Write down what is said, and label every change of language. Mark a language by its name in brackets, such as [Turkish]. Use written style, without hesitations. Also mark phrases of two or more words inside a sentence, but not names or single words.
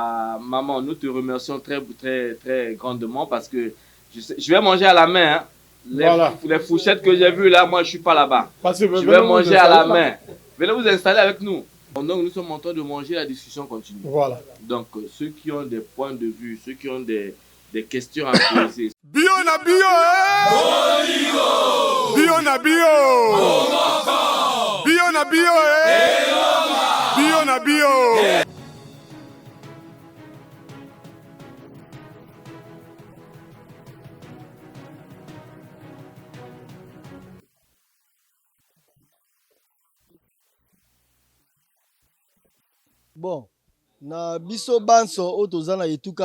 [French] Maman, nous te remercions très, très, très grandement parce que Je vais manger à la main. Hein. Les fourchettes que j'ai vues là, moi je ne suis pas là-bas. Je vais manger à la main. Venez vous installer avec nous. Donc nous sommes en train de manger, la discussion continue. Voilà. Donc ceux qui ont des points de vue, ceux qui ont des questions à poser. [Lingala] Bio na bio, bio na bio. Bio na bio, bio na bio. Bon, na biso banso o tozana etuka